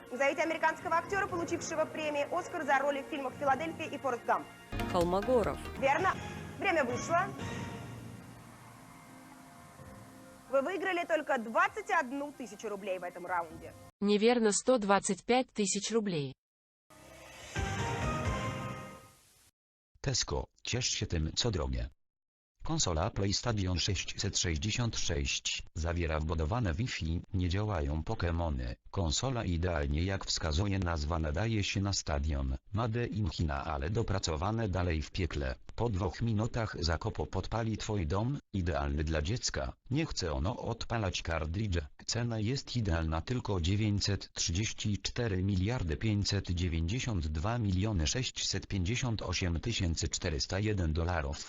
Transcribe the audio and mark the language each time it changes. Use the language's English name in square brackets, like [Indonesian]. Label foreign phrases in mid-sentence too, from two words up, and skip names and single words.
[Russian] Назовите американского актера, получившего премии «Оскар» за роли в фильмах «Филадельфия» и «Форест Гамп». Холмогоров. Верно. Время вышло. Вы выиграли только 21 тысячу рублей в этом раунде. Неверно, 125 тысяч рублей. [Polish] Tesco, ciesz się tym, co drogie. Konsola PlayStation 666 zawiera wbudowane Wi-Fi, nie działają Pokemony. Konsola idealnie jak wskazuje nazwa nadaje się na stadion. [English] Made in China, [Polish] ale dopracowane dalej w piekle. Po 2 minutach zakopo podpali twój dom, idealny dla dziecka. Nie chce ono odpalać kartridże. Cena jest idealna tylko 934 592 658 401 dolarów.